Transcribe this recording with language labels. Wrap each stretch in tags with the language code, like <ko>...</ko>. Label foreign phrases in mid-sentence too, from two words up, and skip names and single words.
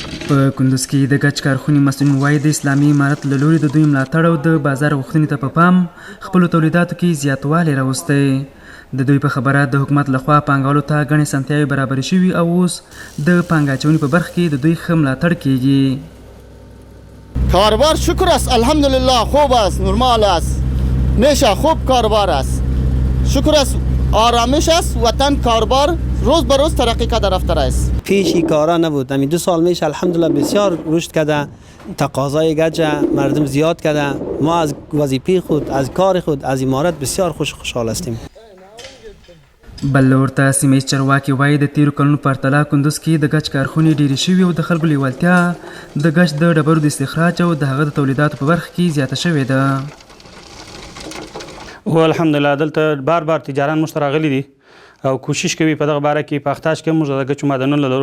<ps>په کندوز کې د ګچ کارخونې مسؤلین وایي د اسلامي امارت له لوري د دوی ملاتړ او د بازار غوښتنې ته په پام خپلو تولیداتو کې زیاتوالی راوستی. د دوی په خبره د حکومت لخوا پانګوالو ته ګڼې اسانتیاوې برابرې شوي او اوس د پانګه اچونې په برخه کې د دوی ښه ملاتړ کیږي.</ps> <fa>کاروبار شکر است، الحمدلله خوب است، نرمال است، میشه خوب کاروبار است، شکر است، آرامش است، وطن کاروبار روز به روز ترقی کرده رفته است. پیشی کارا نبود، همین 2 سال میشه الحمدلله بسیار رشد کرده، تقاضای گچ مردم زیاد کرده. ما از وظیفه خود، از کار خود، از امارت بسیار خوشحال هستیم.</fa> <ps>بل ورته سیمهیز چارواکي وایي د تیرو کلونو په پرتله کندوز کې د ګچ کارخونې ډیرې شوي او د خلکو لیوالتیا د ګچ د ډبرو د استخراج او د هغه د تولیداتو په برخه کې زیاته شوې ده. هو الحمدلله دلته بار بار تجاران موږ ته راغلي دي او کوشش کوي په دغه باره کې په اختاش کې موږ د ګچو معدنونه لرو.</ps>